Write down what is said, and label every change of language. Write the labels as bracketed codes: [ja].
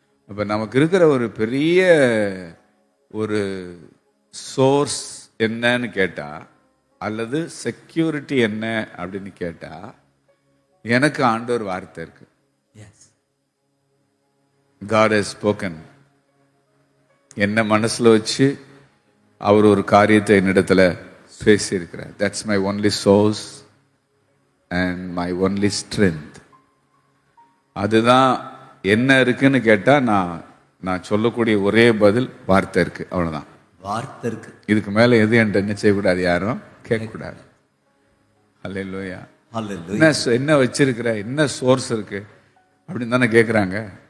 [ta] அப்ப நமக்கு இருக்கிற ஒரு பெரிய ஒரு சோர்ஸ் என்னன்னு கேட்டா, அல்லது செக்யூரிட்டி என்ன அப்படின்னு கேட்டா, எனக்கு ஆண்டவர் வார்த்தை இருக்கு. [en] God has spoken. [ta] என்ன மனசுல வச்சு அவர் ஒரு காரியத்தை என்னிடத்துல பேசியிருக்கிறார். [en] That's my only source and my only strength. [ta] அதுதான் என்ன இருக்குன்னு கேட்டா, நான் சொல்லக்கூடிய ஒரே பதில் வார்த்தை இருக்கு. அவ்வளவுதான். வார்த்தை இருக்கு. இதுக்கு மேல எது என்கிட்ட என்ன செய்யக்கூடாது, யாரும் கேட்கக்கூடாது. ஹல்லேலூயா. என்ன வச்சிருக்கிற, என்ன சோர்ஸ் இருக்கு அப்படின்னு தானே கேட்குறாங்க.